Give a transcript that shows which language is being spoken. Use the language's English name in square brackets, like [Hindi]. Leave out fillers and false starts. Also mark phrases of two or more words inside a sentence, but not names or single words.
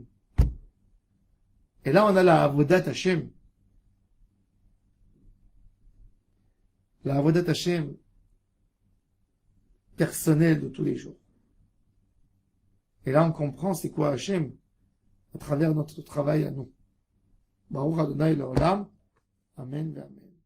[French] Et là, on a la [Hebrew] עבודת השם. [French] La [Hebrew] עבודת השם [French] personnelle de tous les jours. Et là, on comprend c'est quoi Hashem à travers notre travail à nous. [Hebrew] ברוך ה' לעולם אמן אמן.